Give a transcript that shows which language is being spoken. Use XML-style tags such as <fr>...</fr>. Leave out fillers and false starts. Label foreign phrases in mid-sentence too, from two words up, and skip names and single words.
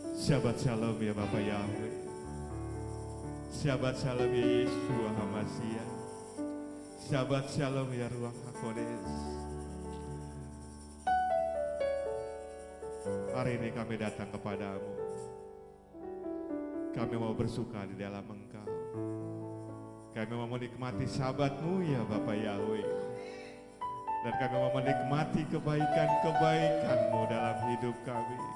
<he>שבת שלום</he> <id>ya Bapak Yahweh.</id> <he>שבת שלום</he> <id>ya Yeshua HaMashiach.</id> <he>שבת שלום</he> <id>ya Ruach HaKodes. Hari ini kami datang kepadamu. Kami mau bersuka di dalam Engkau. Kami mau menikmati sabat-Mu ya Bapak Yahweh. Dan kami mau menikmati kebaikan-kebaikan-Mu dalam hidup kami.</id>